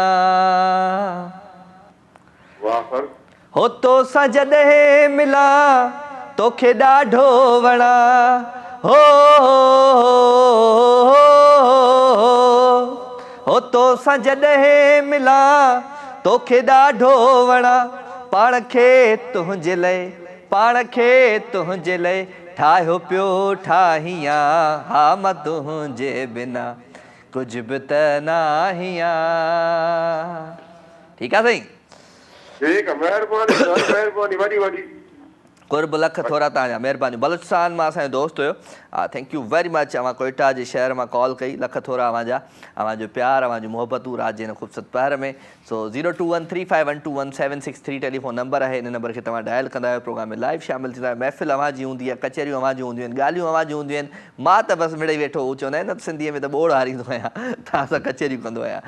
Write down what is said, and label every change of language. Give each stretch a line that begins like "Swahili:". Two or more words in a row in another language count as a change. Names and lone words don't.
Sindhi: हो तोसां जॾहिं मिलां तोखे ॾाढो वणा, हो तोसां जॾहिं मिलां तोखे ॾाढो वणा। पाण खे तुंहिंजे लाइ ठाहियो पियो ठाहियां, हा मां तुंहिंजे बिना कुझु बि त नाहियां। ठीकु आहे साईं?
Hindi: ठीक है,
Sindhi: मेहरबानी वडी कुर्ब लख थोरा तव्हांजा, महिरबानी। बलोचिस्तान मां असांजो दोस्त हुयो।
English: thank you very much.
Sindhi: अवां कोयटा जे शहर मां कॉल कई, लख थोरा अवांजा, अवांजो प्यार, अवांजूं मोहबतूं रात जे हिन ख़ूबसूरत पहर में। सो 02135121763
English: telephone number
Sindhi: आहे, हिन नंबर खे तव्हां डायल कंदा आहियो, प्रोग्राम में लाइव शामिल थींदा आहियो। महफ़िल अवांजी हूंदी आहे, कचहरियूं अवांजियूं हूंदियूं आहिनि, ॻाल्हियूं अवांजियूं हूंदियूं आहिनि। मां त बसि मिड़ई वेठो, हू चवंदा आहिनि न सिंधीअ में त ॿोड़ हारींदो आहियां, तव्हां सां कचहरियूं कंदो आहियां।